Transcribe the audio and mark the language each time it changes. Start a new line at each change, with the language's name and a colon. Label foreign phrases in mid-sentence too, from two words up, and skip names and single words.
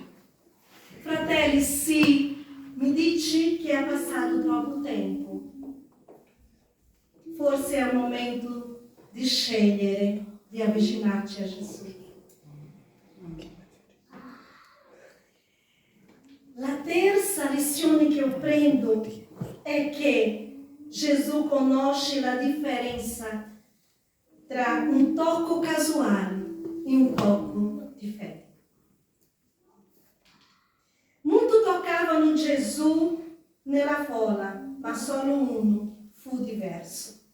Italian: Fratelli, sì, mi dici che è passato troppo forse è il momento di scegliere di avvicinarci a Gesù. La terza
Portuguese: lição que eu prendo é que
Italian: Jesus conosce la differenza tra un tocco casuale e un tocco di fede. Molti toccavano Gesù nella folla, ma solo uno fu diverso.